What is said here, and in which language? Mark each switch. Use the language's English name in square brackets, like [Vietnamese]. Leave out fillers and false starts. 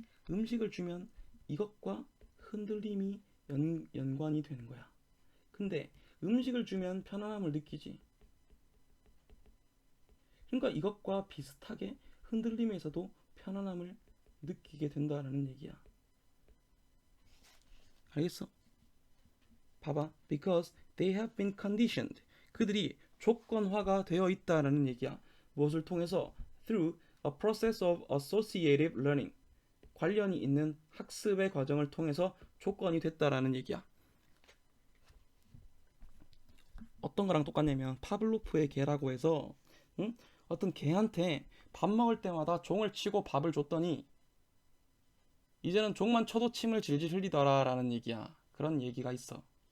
[Korean] 음식을 주면 이것과 흔들림이 연관이 되는 거야. 근데 음식을 주면 편안함을 느끼지. 그러니까 이것과 비슷하게 흔들림에서도 편안함을 느끼게 된다는 얘기야. 알겠어? 봐봐. [English] Because they have been conditioned. [Korean] 그들이 조건화가 되어 있다라는 얘기야. 무엇을 통해서? [English] Through a process of associative learning. [Korean] 관련이 있는 학습의 과정을 통해서 조건이 됐다라는 얘기야. 어떤 거랑 똑같냐면 파블로프의 개라고 해서 어떤 개한테 밥 먹을 때마다 종을 치고 밥을 줬더니 이제는 종만 쳐도 침을 질질 흘리더라라는 얘기야. 그런 얘기가 있어.